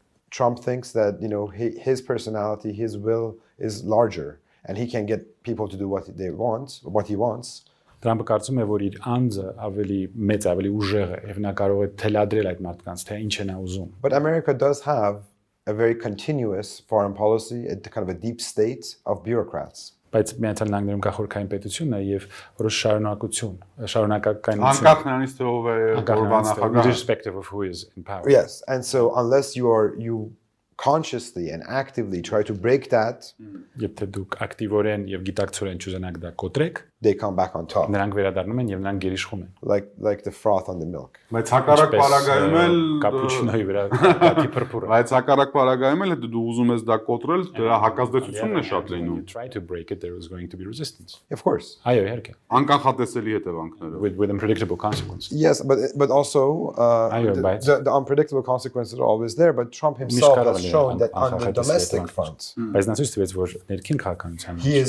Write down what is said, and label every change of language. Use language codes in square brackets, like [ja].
[en] Trump thinks that his personality, his will is larger, and he can get people to do what he wants. [hy] Թրամփը կարծում է, որ իր անձը ավելի մեծ, ավելի ուժեղ է, եւ նա կարող է թելադրել այդ մարդկանց, թե ինչ է նա ուզում. [en] But America does have a very continuous foreign policy, a kind of a deep state of bureaucrats. [hy] Բայց Միացյալ Նահանգներում կա խորքային պետություն է եւ որոշ շարունակականություն անկախ նրանից թե ով է նախագահ, [en] irrespective of who is in power. Yes, and so unless you consciously and actively try to break that, [hy] եթե դուք ակտիվորեն եւ գիտակցորեն չուզենաք դա կոտրեք, [en] they come back on top. [hy] Նրանք վերադառնում են եւ նրանք գերիշխում են. [en] Like the froth on the milk. [hy] Բայց հակառակ պարագայում էլ կապուչինոյի վրա կապի փրփուրը. Բայց հակառակ պարագայում էլ եթե դու ուզում ես դա կոտրել, դրա հակազդեցությունն է շատ լինում. [en] You try to break it, there is going to be resistance. Of course. [hy] Այո, իհարկե. Անկանխատեսելի հետևանքներով. [en] With unpredictable consequences. Yes, but also the unpredictable consequences are always there, but Trump himself has shown that on the domestic front. [hy] Բայց նա ցույց տվեց, որ ներքին քաղաքականության